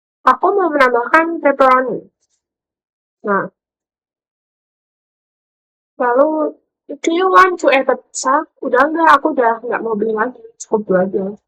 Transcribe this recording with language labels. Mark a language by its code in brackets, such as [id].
[id] Aku mau menambahkan pepperoni. Nah, Lalu, [en] do you want to add a pizza? [id] Udah enggak, aku udah nggak mau beli lagi, cukup 2 aja.